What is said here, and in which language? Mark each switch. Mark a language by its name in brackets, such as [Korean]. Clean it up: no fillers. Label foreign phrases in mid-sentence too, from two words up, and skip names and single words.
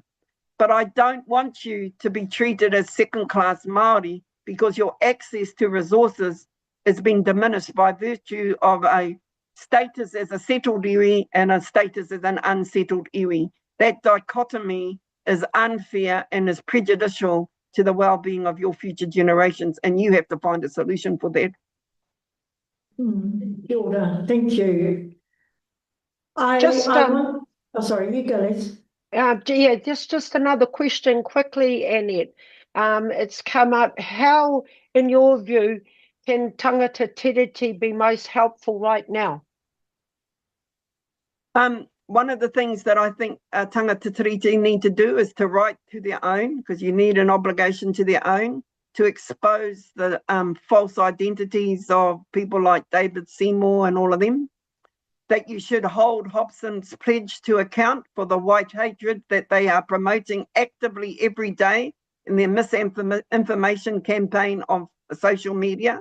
[English] But I don't want you to be treated as second-class Māori because your access to resources is being diminished by virtue of a status as a settled iwi and a status as an unsettled iwi. That dichotomy is unfair and is prejudicial to the well-being of your future generations, and you have to find a solution for that. [Māori] Kia ora. [English] Thank you. Sorry, you go, Liz. Yeah, just another question quickly, Annette. It's come up. How, in your view, can [Māori] tangata tiriti [English] be most helpful right now? One of the things that I think [Māori] tangata tiriti [English] need to do is to write to their own, because you need an obligation to their own, to expose the false identities of people like David Seymour and all of them. That you should hold Hobson's pledge to account for the white hatred that they are promoting actively every day in their misinformation campaign of social media.